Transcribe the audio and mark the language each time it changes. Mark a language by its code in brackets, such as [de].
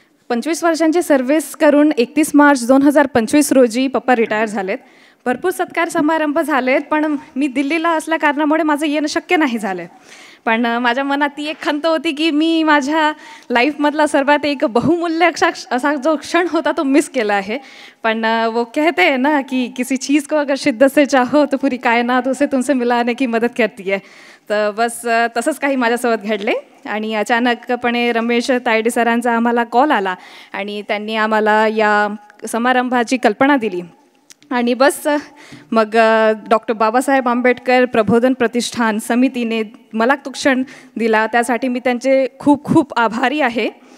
[mr] 25 वर्षांची सर्व्हिस करून 31 मार्च 2025 रोजी पप्पा रिटायर झालेत. भरपूर सत्कार समारंभ झालेत, पण मी दिल्लीला असल्या कारणामुळे माझं येणं शक्य नाही झालं. पण माझ्या मनात ती एक खंत होती की मी माझ्या लाईफमधला सर्वात एक बहुमूल्य असा जो क्षण होता तो मिस केला आहे. [hi] पण वो कहते हैं ना कि किसी चीज़ को अगर शिद्दत से चाहो तो पूरी कायनात उसे तुमसे मिलाने की मदत करती है. [mr] तर बस तसंच काही माझ्यासोबत घडले आणि अचानकपणे रमेश तायडे सरांचा आम्हाला कॉल आला आणि त्यांनी आम्हाला या समारंभाची कल्पना दिली. आणि बस मग डॉक्टर बाबासाहेब आंबेडकर प्रबोधन प्रतिष्ठान समितीने मला तो क्षण दिला, त्यासाठी मी त्यांचे खूप खूप आभारी आहे.